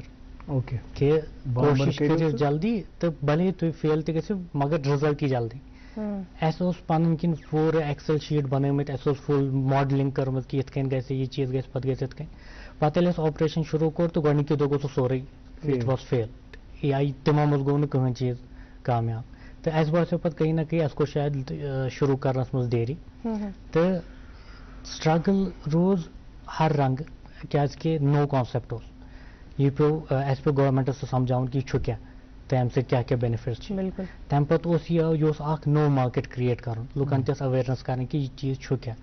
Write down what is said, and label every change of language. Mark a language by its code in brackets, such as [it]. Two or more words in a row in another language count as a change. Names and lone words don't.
[ks] اوکے کہِ کوٗشِش کٔرِو جلدی تہٕ بھلے تُہۍ فیل تہِ گٔژھِو مگر رِزلٹ یی جلدی. اَسہِ اوس پَنٕنۍ کِنۍ پوٗرٕ [en] Excel sheet [ks] بنٲومٕتۍ اَسہِ اوس [en] full modelling [ks] کٔرمٕژ کہِ یِتھ کٔنۍ گژھِ یہِ چیٖز گژھِ پَتہٕ گژھِ یِتھ کٔنۍ. پَتہٕ ییٚلہِ اَسہِ آپریشن شروٗع کوٚر تہٕ گۄڈنِکی دۄہ گوٚو سُہ سورُے [en] it was fail [ks] یا تِمو منٛز گوٚو نہٕ کٕہٕنۍ چیٖز کامیاب. تہٕ اَسہِ باسیو پَتہٕ [ur] کہیں نہ کہیں [ks] اَسہِ کوٚر شاید شروٗع کرنس منٛز دیری تہٕ سٹرگل روٗز ہر رنٛگہٕ کیازِ کہِ نوٚو کانسیپٹ اوس. یہِ پیوٚو اَسہِ پیوٚو گورمینٹس تہِ سمجھاوُن کہِ یہِ چھُ کیٛاہ تہٕ اَمہِ سۭتۍ کیٛاہ کیٛاہ بینِفِٹس چھِ. تَمہِ پَتہٕ اوس یہِ اوس اکھ نوٚو [en] market create [ks] کَرُن لُکن تہِ ٲس اویرنیس کَرٕنۍ کہِ یہِ چیٖز چھُ کیٛاہ.